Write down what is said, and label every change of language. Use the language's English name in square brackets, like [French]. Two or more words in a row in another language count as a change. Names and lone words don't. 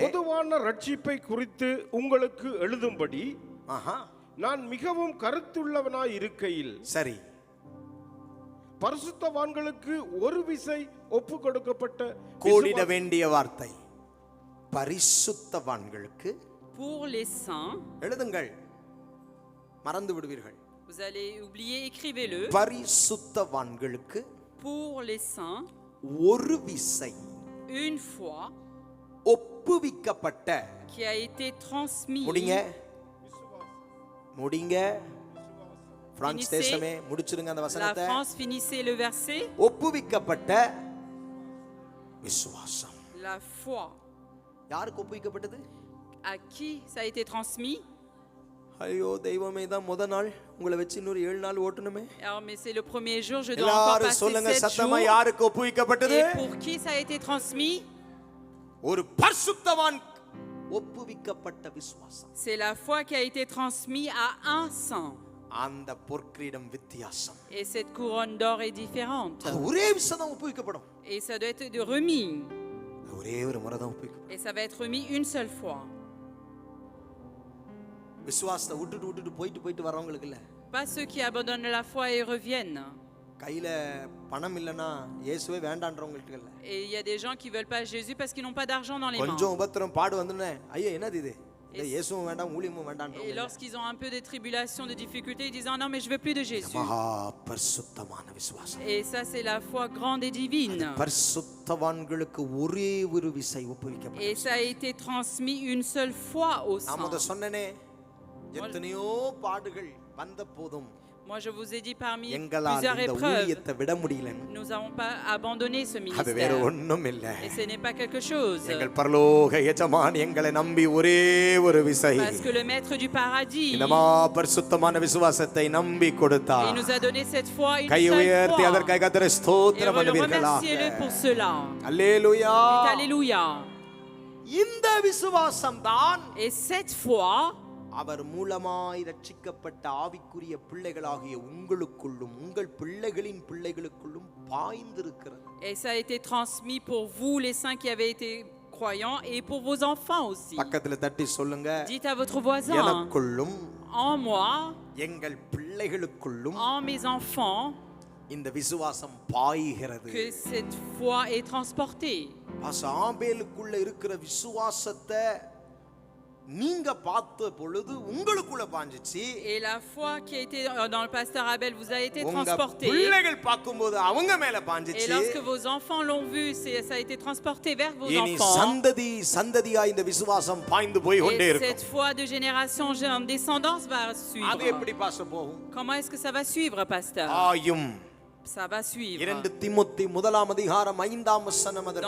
[Tamil] பொதுவான ரட்சிப்பை குறித்து உங்களுக்கு எழுதும்படி ஆஹா நான் மிகவும் கருத்துள்ளவனாய் இருக்கையில் சரி, பரிசுத்தவான்களுக்கு ஒரு விசை ஒப்பு கொடுக்கப்பட்ட கோடிட வேண்டிய வார்த்தை. பரிசுத்தவான்களுக்கு [French] Pour les saints, [Tamil] எழுதுங்கள், மறந்து விடுவீர்கள். [French] vous allez oublier, écrivez-le. [Tamil] பரிசுத்தவான்களுக்கு [French] Pour les saints, [Tamil] ஒரு விசை [French] une fois [Tamil] ஒப்புவிக்கப்பட்ட, [French] qui a été transmis. [Tamil] முடிங்க பிரான்ஸ் [French] Finissez. [Tamil] தேசமே முடிச்சிருங்க அந்த [French] La [Tamil] வசனத்தை. [French] France, finissez le verset. [Tamil] ஒப்புவிக்கப்பட்ட விசுவாசம். [French] La foi. [Tamil] யாருக்கு ஒப்புவிக்கப்பட்டது? [French] À qui ça a été transmis? [Tamil] ஐயோ தெய்வமே, தான் முத நாள் உங்களை வச்சு இன்னொரு 7 நாள் ஓட்டணுமே. [French] Alors, mais c'est le premier jour, je dois encore [Tamil] எல்லாரும் [French] passer [Tamil] சொல்லுங்க [French] 7 [Tamil] சத்தமா, [French] jours. [Tamil] யாருக்கு ஒப்புவிக்கப்பட்டது? [French] Et pour qui ça a été transmis? [Tamil] ஒரு பரிசுத்தவான் ஒப்புவிக்கப்பட்ட விசுவாசம். [French] C'est la foi qui a été transmise à un saint. [Tamil] அந்த பொற்கிரீடம் வித்தியாசம். [French] Et cette couronne d'or est différente. [Tamil] அது ஒரே விஷயம் தான் ஒப்புவிக்கப்படும். [French] Et ça doit être remis. [Tamil] ஒரே ஒரு முறை தான் ஒப்புவிக்கப்படும். [French] Et ça va être remis une seule fois. [Tamil] விசுவாசத்தை விட்டுட்டு போயிட்டு வரவங்களுக்கு இல்ல. [French] Pas ceux qui abandonnent la foi et reviennent. [Tamil] கையில பணம் இல்லனா இயேசுவே வேண்டான்றவங்களுக்கு இல்ல. [French] Et il y a des gens qui veulent pas Jésus parce qu'ils n'ont pas d'argent dans les mains. [Tamil] கொஞ்சம் உபத்திரம் பாடு வந்தனே, ஐயா என்னது இது? இல்ல இயேசுவும் வேண்டாம் ஊழியமும் [French] Et [Tamil] வேண்டான்றவங்க. [French] lorsqu'ils ont un peu de tribulation, de difficulté, ils disent non mais je veux plus de Jésus. [Tamil] மகா பரிசுத்தமான விசுவாசம். [French] Et ça c'est la foi grande et divine. [Tamil] பரிசுத்தவான்களுக்கு ஒரே ஒரு விசை ஒப்புவிக்கப்பட்டது. [French] Et ça a été transmis une seule fois aux [Tamil] நான் [French] saints. [Tamil] முத சொன்னனே, எத்தனையோ பாடுகள் வந்த போதும் [French] Moi je vous ai dit parmi [Tamil] எங்களால் [French] plusieurs [Tamil] இந்த [French] épreuves, [Tamil] ஊழியத்தை விட முடியல. [French] nous n'avons pas abandonné ce [Tamil] அது வேற [French] ministère. [Tamil] ஒண்ணும் இல்ல. [French] Et ce n'est pas quelque chose. [Tamil] எங்கள் பரலோக எஜமான் எங்களை நம்பி ஒரே ஒரு விசை [French] Parce que le maître du paradis, [Tamil] இந்த மா பரிசுத்தமான விசுவாசத்தை நம்பி [French] il [Tamil] கொடுத்தார். [French] nous a donné cette foi, une [Tamil] கை [French] seule [Tamil] உயர்த்தி [French] fois. [Tamil] அதற்காக கர்த்தரை [French] Et [Tamil] ஸ்தோத்திரம் பண்ணுவீர்களா? [French] remerciez-le pour cela. [Tamil] அல்லேலூயா. [French] Dites Alléluia. [Tamil] இந்த விசுவாசம் தான் [French] Et cette foi, [Tamil] அவர் மூலமாய் ரட்சிக்கப்பட்ட ஆவிக்குரிய பிள்ளைகளாகிய உங்களுக்குள்ளும் உங்கள் பிள்ளைகளின் பிள்ளைகளுக்குள்ளும் பாய்ந்திருக்கிறது. [French] et ça a été transmis pour vous les saints qui avaient été croyants et pour vos enfants aussi. [Tamil] பக்கத்துல தட்டி சொல்லுங்க, [French] Dites à votre voisin, [Tamil] எனக்குள்ளும் [French] en moi, [Tamil] எங்கள் பிள்ளைகளுக்குள்ளும் [French] en mes enfants, [Tamil] இந்த விசுவாசம் பாய்கிறது. [French] que cette foi est transportée. [Tamil] ஆபேலுக்குள்ள இருக்கிற விசுவாசத்தை நீங்க பார்த்த பொழுது உங்களுக்குள்ள பாஞ்சிச்சு. [French] Et la foi qui a été dans le pasteur Abel vous a été [Tamil] உங்க [French] transportée. [Tamil] பிள்ளைகள் பார்க்கும்போது அவங்க மேல [French] Et [Tamil] பாஞ்சிச்சு. [French] lorsque vos enfants l'ont vu, ça a été transporté vers vos [Tamil] இனி [French] enfants. [Tamil] சந்ததியா இந்த விசுவாசம் பாய்ந்து போய் கொண்டே [French] Et [Tamil] இருக்கும். [French] cette foi de génération en descendance va [Tamil] அது [French] suivre. [Tamil] எப்படி பாச போகும்? [French] Comment est-ce que ça va suivre, pasteur? [Tamil] ஆயும். [French] Ça va suivre. [Tamil] 2 தீமோத்தேயு 1ஆம் அதிகாரம் 5ஆம் வசனம் அதற்கு